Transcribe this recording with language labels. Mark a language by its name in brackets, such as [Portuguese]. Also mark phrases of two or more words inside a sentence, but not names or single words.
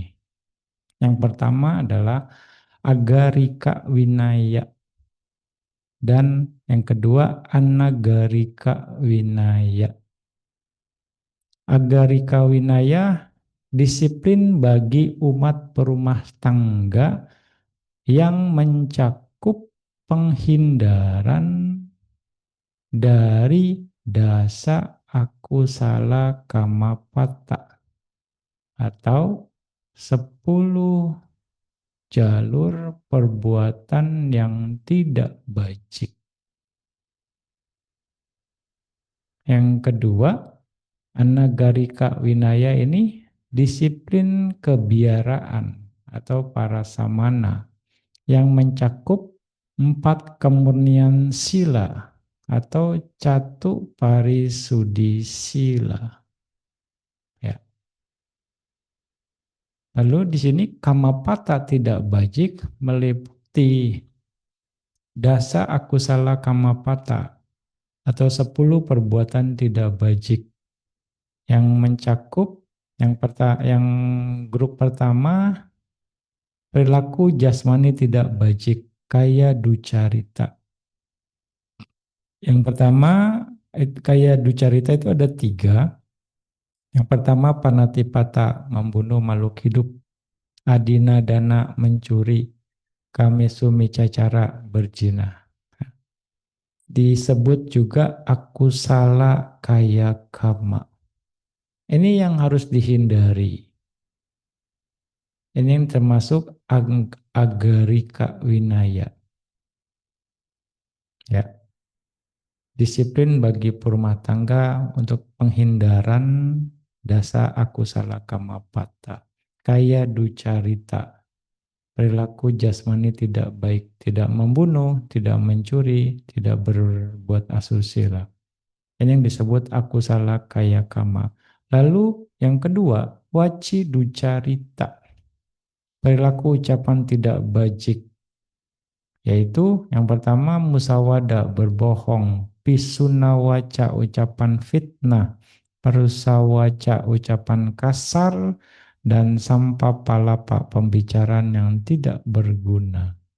[Indonesian] Yang pertama adalah [Pali] Agarika Winaya, [Indonesian] dan yang kedua [Pali] Anagarika Winaya. Agarika Winaya, [Indonesian] disiplin bagi umat perumah tangga yang mencakup penghindaran dari [Pali] dasa akusala kamapata [Indonesian] atau 10 jalur perbuatan yang tidak bajik. Yang kedua, [Pali] Anagarika Winaya [Indonesian] ini disiplin kebiaraan atau parasamana yang mencakup 4 kemurnian sila atau [Pali] catu parisudi sila. [Indonesian] Ya. Lalu di sini kamapata tidak bajik meliputi [Pali] dasa akusala kamapata [Indonesian] atau 10 perbuatan tidak bajik yang mencakup yang grup pertama, perilaku jasmani tidak bajik, [Pali] kaya ducarita. [Indonesian] Yang pertama, [Pali] kaya ducarita [Indonesian] itu ada 3. Yang pertama, panatipata, membunuh makhluk hidup. [Pali] Adina dana, mencuri. Kamesumi cacara, berzina. [Indonesian] Disebut juga [Pali] akusala kaya kama. [Indonesian] Ini yang harus dihindari. Ini yang termasuk [Pali] agarika winaya. [Indonesian] Ya. Disiplin bagi perumah tangga untuk penghindaran [Pali] dasa akusala kamapata. Kaya ducarita, [Indonesian] perilaku jasmani tidak baik, tidak membunuh, tidak mencuri, tidak berbuat asusila. Ini yang disebut aku salah [Pali] kaya kama. [Indonesian] Lalu yang kedua, [Pali] waci ducarita, [Indonesian] perilaku ucapan tidak bajik, yaitu yang pertama musawada, berbohong, pisunawaca, ucapan fitnah, perusawaca, ucapan kasar, dan sampapalapa, pembicaraan yang tidak berguna.